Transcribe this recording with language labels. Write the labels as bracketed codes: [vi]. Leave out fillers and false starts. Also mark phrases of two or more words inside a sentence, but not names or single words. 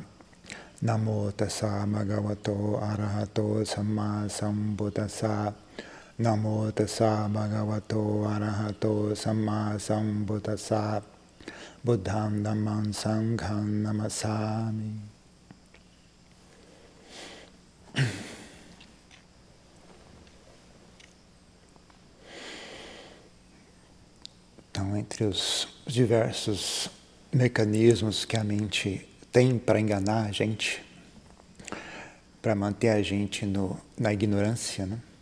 [pi] Namo tassa bhagavato arahato samma sambuddhassa. Namo tassa bhagavato arahato samma sambuddhassa. Buddham dhammam sangham namasami. [pt] Então, entre os diversos mecanismos que a mente tem para enganar a gente, para manter a gente na ignorância, né?